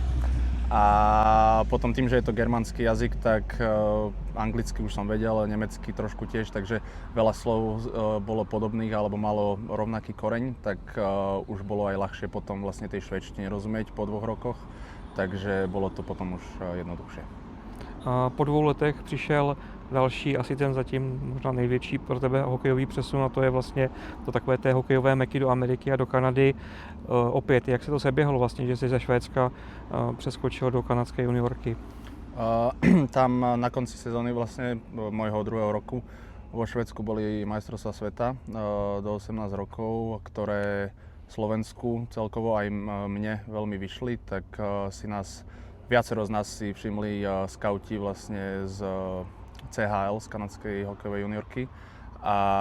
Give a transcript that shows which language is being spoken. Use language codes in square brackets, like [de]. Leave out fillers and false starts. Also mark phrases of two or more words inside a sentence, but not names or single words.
[sk] A potom tým, že je to germánsky jazyk, tak anglicky už som vedel, nemecky trošku tiež, takže veľa slov bolo podobných alebo malo rovnaký koreň, tak už bolo aj ľahšie potom vlastne tej švédštine rozumieť po 2 rokoch, takže bolo to potom už jednoduchšie. [cs] A po 2 letech přišel další, asi ten zatím možná největší pro tebe hokejový přesun, a to je vlastně to takové té hokejové meky do Ameriky a do Kanady. Opět, jak se to seběhlo vlastně, že jsi ze Švédska přeskočil do kanadské juniorky? [sk] Tam na konci sezóny vlastne môjho 2. roku vo Švédsku boli majstrovstvá sveta do 18 rokov, ktoré Slovensku celkovo aj mne veľmi vyšli, tak si nás, viacero z nás si všimli skauti vlastne z CHL, z kanadskej hokejovej juniorky a